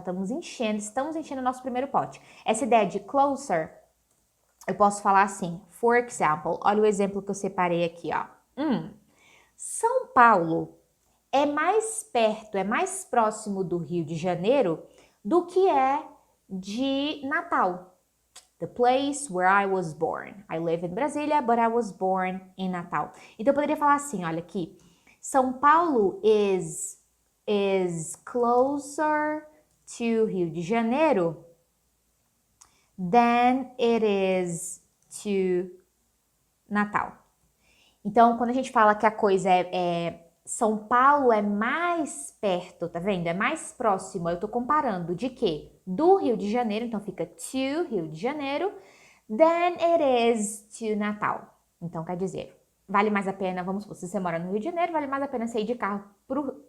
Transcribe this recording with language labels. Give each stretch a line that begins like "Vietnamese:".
Portuguese: Estamos enchendo o nosso primeiro pote. Essa ideia de closer, eu posso falar assim,
English: for example,
Portuguese: olha o exemplo que eu separei aqui, ó. São Paulo é mais perto, é mais próximo do Rio de Janeiro do que é de Natal.
English: The place where I was born. I live in Brasília, but I was born in Natal.
Portuguese: Então eu poderia falar assim, olha aqui.
English: São Paulo is closer to Rio de Janeiro than it is to Natal.
Portuguese: Então, quando a gente fala que a coisa São Paulo é mais perto, tá vendo? É mais próximo. Eu tô comparando de quê? Do Rio de Janeiro, então fica to Rio de Janeiro,
English: than it is to Natal.
Portuguese: Então, quer dizer, vale mais a pena, vamos supor, se você mora no Rio de Janeiro, vale mais a pena sair de carro pro...